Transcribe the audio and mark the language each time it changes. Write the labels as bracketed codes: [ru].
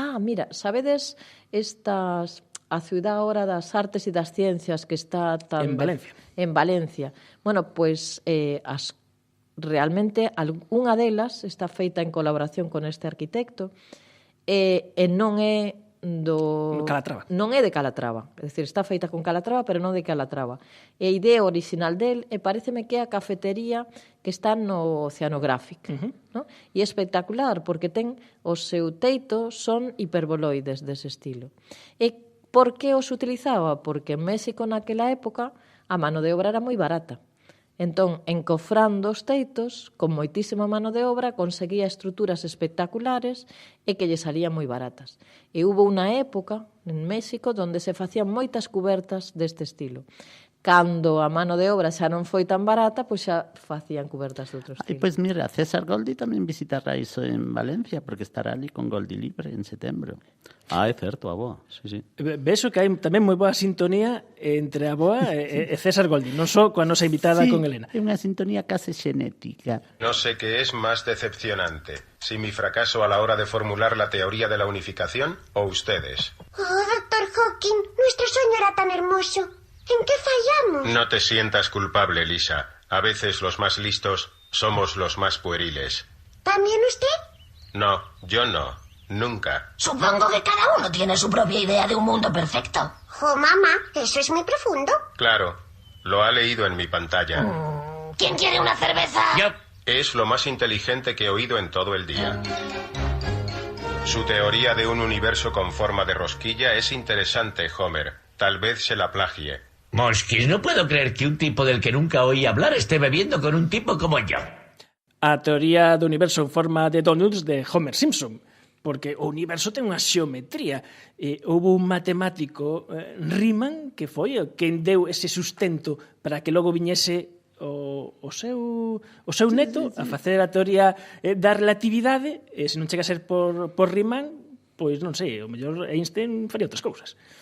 [gl] mira, sabedes a ciudad ahora das artes e das ciencias que está en Valencia. En Valencia. Bueno, pues realmente unha delas está feita en colaboración con este arquitecto e non é Calatrava. Non é de Calatrava, é dicir, está feita con Calatrava, pero non de Calatrava. E a idea original del pareceme que é a cafetería que está no Oceanographic, ¿no? E é espectacular porque ten o seu teito son hiperboloides dese estilo. E por que os utilizaba? Porque en México naquela época a mano de obra era moi barata. Entón, encofrando os teitos, con moitísima mano de obra, conseguía estruturas espectaculares e que lle salían moi baratas. E hubo unha época en México onde se facían moitas cubertas deste estilo. Cando a mano de obra xa non foi tan barata, pois xa facían cubertas de outro estilo. Pois mira, César Goldi tamén visitará iso en Valencia, porque estará ali con Goldi Libre en setembro. É certo, a boa, sí. Vexo que hai tamén moi boa sintonía entre a boa e César Goldi, non só coa nosa invitada con Elena. É unha sintonía case xenética. [es] No sé qué es más decepcionante, si mi fracaso a la hora de formular la teoría de la unificación o ustedes. Oh, Dr. Hawking, nuestro sueño era tan hermoso. ¿En qué fallamos? No te sientas culpable, Lisa. A veces los más listos somos los más pueriles. ¿También usted? No, yo no. Nunca. Supongo que cada uno tiene su propia idea de un mundo perfecto. Oh, mamá, eso es muy profundo. Claro, lo ha leído en mi pantalla. ¿Quién quiere una cerveza? Yo. Es lo más inteligente que he oído en todo el día. Su teoría de un universo con forma de rosquilla es interesante, Homer. Tal vez se la plagie. Mosquis, no puedo creer que un tipo del que nunca oí hablar esté bebiendo con un tipo como yo. [gl] A teoría do universo en forma de donuts de Homer Simpson, porque o universo ten unha xeometría. Houve un matemático, Riemann, que foi quen deu ese sustento para que logo viñese o seu neto a facer a teoría da relatividade, e se non chega a ser por Riemann, pois non sei, o mellor Einstein faría outras cousas.